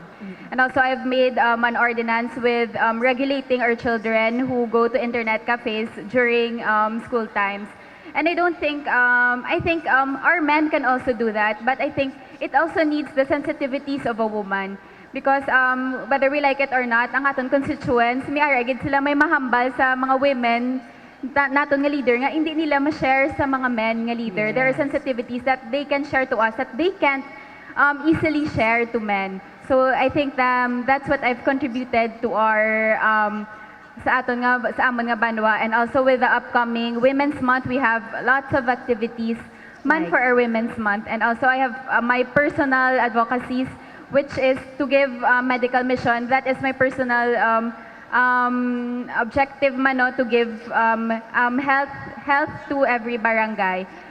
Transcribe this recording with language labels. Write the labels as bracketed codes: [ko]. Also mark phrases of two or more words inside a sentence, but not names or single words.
[en] And also I've made an ordinance with regulating our children who go to internet cafes during school times. And I don't think, I think our men can also do that, but I think it also needs the sensitivities of a woman. Because whether we like it or not, [hil] ang aton constituents, may aragid sila may mahambal sa [en] mga women [hil] naton nga leader nga hindi nila ma-share sa mga men nga leader. [en] There are sensitivities that they can share to us that they can't easily share to men. So I think that's what I've contributed to our [hil] sa aton nga sa amon nga banwa, [en] and also with the upcoming Women's Month, we have lots of activities man for our Women's Month, and also I have my personal advocacies, which is to give medical mission. That is my personal objective mano, to give health to every barangay.